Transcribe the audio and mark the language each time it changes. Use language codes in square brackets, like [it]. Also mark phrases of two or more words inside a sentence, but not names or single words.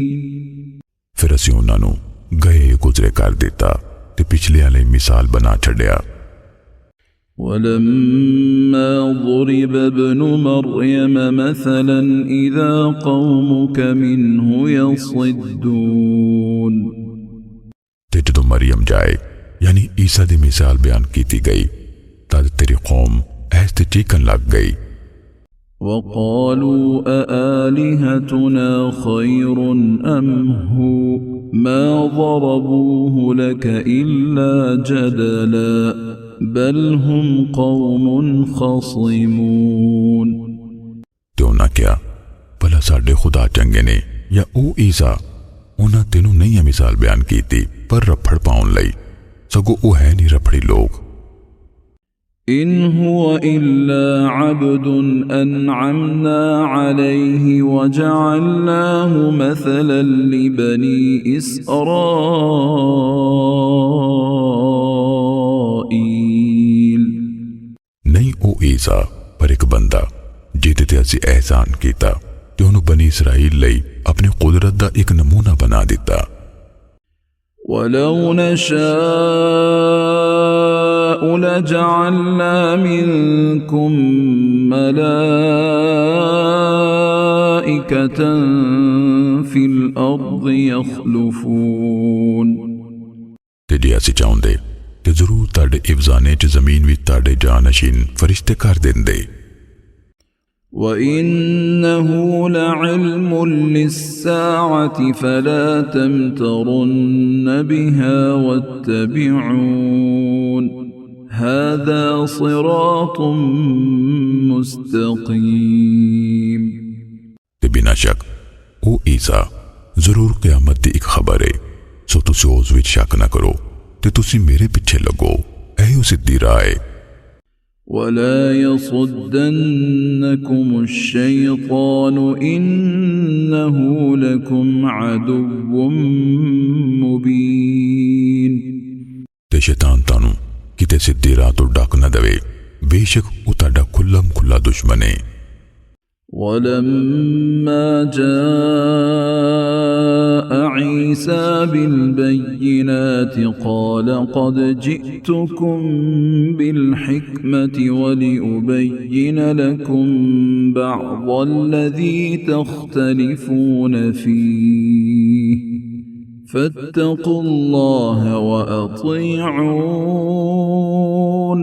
[pa] فیر اسیں اونہاں نوں گئے گزرے کر دتا تے پچھلیاں لئی مثال بنا چھڈیا. [ar] ولما ضرب ابن مريم مثلا إذا قومك منه يصدون। [pa] تے جدوں مریم جائے یعنی عیسیٰ دی مثال بیان کیتی گئی تد تیری قوم ایسے چیخن لگ گئی. [ar] وقالوا أآلهتنا خير أم هو ما ضربوه لك إلا جدلا بل هم قوم خصمون। [pa] تے اونہاں کیہا، بھلا ساڈے خدا چنگے نیں یا او عیسیٰ? اونہاں تینوں نہیں ہے مثال بیان کیتی پر رپھڑ پاون لئی، سگوں او ہے نہیں رپھڑی لوگ. [ar] إن هو إلا عبد أنعمنا عليه وجعلناه مثلا لبني إسرائيل। [pa] نہیں او عیسیٰ پر اک بندہ جیہدے تے اسیں احسان کیتا تے اوہنوں بنی اسرائیل لئی اپنی قدرت دا اک نمونہ بنا دتا. [ar] ولو نشاء لجعلنا منكم ملائكة في الأرض يخلفون। [pa] تے جے اسیں چاہندے تے ضرور تہاڈے عوضانے چ زمین وچ تہاڈے جانشین فرشتے کر دیندے. [ar] وإنه لعلم للساعة فلا تمترن بها واتبعون هذا صراط مستقيم। [pa] تے بنا شک او عیسیٰ ضرور قیامت دی اک خبر ہے، سو تسیں اس وچ شک نہ کرو تے تسیں میرے پچھے لگو، ایہی سدھی راہ ہے. [ar] ولا يصدنكم الشيطان إنه لكم عدو مبين। [pa] تے شیطان تہانوں کتے سدھی راہ توں ڈک نہ دیوے، بیشک وہ تہاڈا کھلم کھلا دشمن ہے. [ar] ولما جاء عيسى بالبينات قال قد جئتكم بالحكمة ولأبين لكم بعض الذي تختلفون فيه فاتقوا الله وأطيعون.